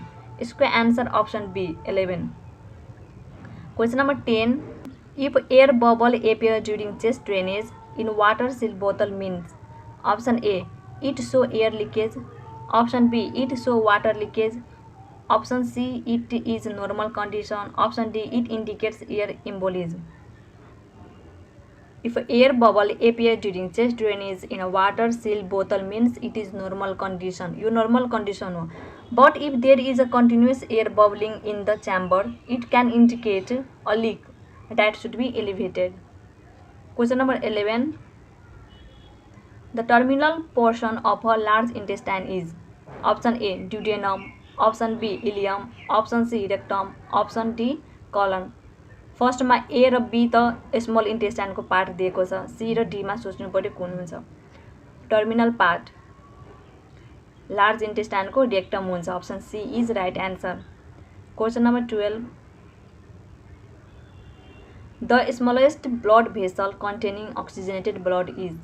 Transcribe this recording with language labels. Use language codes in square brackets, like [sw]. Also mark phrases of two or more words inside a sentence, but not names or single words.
[ne] यसको [en] answer option B [ne] 11। [en] Question number 10, if air bubble appear during chest drainage in water seal bottle means. Option A it show air leakage, option B it show water leakage, option C it is normal condition, option D it indicates air embolism. If air bubble appear during chest drainage in a water seal bottle means it is normal condition, [ne] यो normal condition हो। [en] But if there is a continuous air bubbling in the chamber, it can indicate a leak that should be elevated. Question number 11, the terminal portion of a large intestine is. Option A duodenum, option B ileum, option C rectum, option D colon। [ne] फर्स्टमा ए र बी त [en] small intestineको part [ne] दिएको छ, सी र डीमा सोच्नु पर्यो कुन हुन्छ। [en] Terminal part large intestineको rectum हुन्छ, option C is right answer। Question number 12, the smallest blood vessel containing oxygenated blood is.